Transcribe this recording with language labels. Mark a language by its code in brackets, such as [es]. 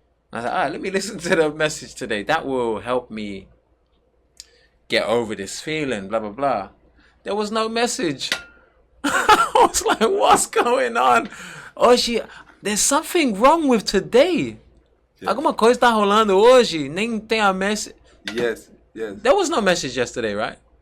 [en] And I was like, all right, let me listen to the message today. That will help me get over this feeling, blah, blah, blah. There was no message. I was like, what's going on? Hoje, there's something wrong with today. Yes. [pt] Alguma coisa tá rolando hoje, nem tem a message. [en] Yes. There was no message yesterday, right?